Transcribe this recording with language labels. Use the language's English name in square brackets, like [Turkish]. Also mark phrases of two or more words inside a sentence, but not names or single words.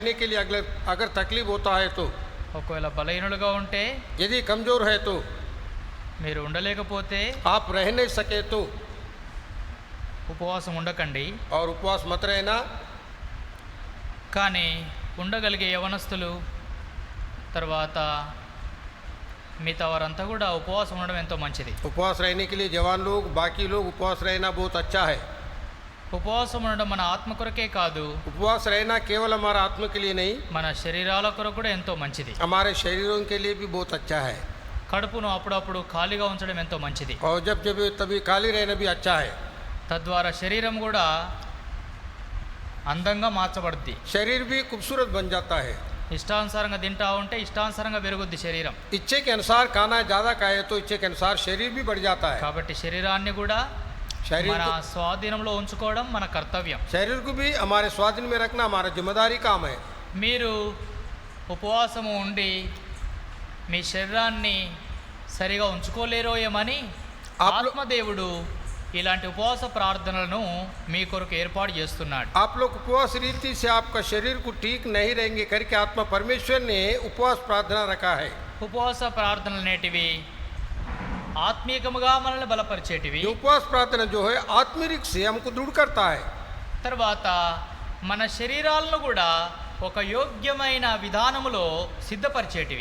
[Hindi] के लिए अगर तकलीफ होता है तो, [Telugu] ఒకవేళ బలహీనులుగా ఉంటే, [Hindi] यदि कमजोर है तो, [Telugu] మీరు ఉండలేకపోతే [Hindi] आप रह नहीं सके तो, [Telugu] ఉపవాసం ఉండకండి. [Hindi] और उपवास मत रहना। [Telugu] కానీ ఉండగలిగే యవనస్తులు తర్వాత మిగతా వారంతా కూడా ఉపవాసం ఉండడం ఎంతో మంచిది. [Hindi] उपवास रहने के लिए जवान लोग, बाकी लोग उपवास रहना बहुत अच्छा है। [Telugu] ఉపవాసం ఉండడం మన ఆత్మ కొరకే కాదు, [Hindi] उपवास रहना केवल हमारा आत्मा के लिए नहीं, [Telugu] మన శరీరాల కొరకు కూడా ఎంతో మంచిది. [Hindi] हमारे शरीरों के लिए भी बहुत अच्छा है। [Telugu] కడుపును అప్పుడప్పుడు ఖాళీగా ఉంచడం ఎంతో మంచిది. [Hindi] और जब जब तभी खाली रहना भी अच्छा है। [Telugu] తద్వారా శరీరం కూడా అందంగా మార్చబడుద్ది. [Hindi] शरीर भी खूबसूरत बन जाता है। [Telugu] ఇష్టానుసారంగా తింటా ఉంటే ఇష్టానుసారంగా పెరుగుద్ది శరీరం. [Hindi] इच्छे के अनुसार खाना ज़्यादा खाए तो इच्छे के अनुसार शरीर भी बढ़ जाता है। [Telugu] కాబట్టి శరీరాన్ని కూడా [Hindi] शरीर [Telugu] మన [Hindi] को, [Telugu] స్వాధీనంలో ఉంచుకోవడం మన కర్తవ్యం. [Hindi] शरीर को भी हमारे स्वाधीन में रखना हमारा जिम्मेदारी काम है। [Telugu] మీరు ఉపవాసము ఉండి మీ శరీరాన్ని సరిగా ఉంచుకోలేరో ఏమని ఆత్మదేవుడు ఇలాంటి ఉపవాస ప్రార్థనలను మీ కొరకు ఏర్పాటు చేస్తున్నాడు. [Hindi] आप लोग उपवास रीति से आपका शरीर को ठीक नहीं रहेंगे करके आत्मा परमेश्वर ने उपवास प्रार्थना रखा है। [Telugu] ఉపవాస ప్రార్థనలు అనేటివి ఆత్మీయముగా మనల్ని బలపరిచేటివి. [Hindi] ये उपवास प्रार्थना जो है आत्मिक से हमको दृढ़ करता है। [Telugu] తర్వాత మన శరీరాలను కూడా ఒక యోగ్యమైన విధానములో సిద్ధపరిచేటివి.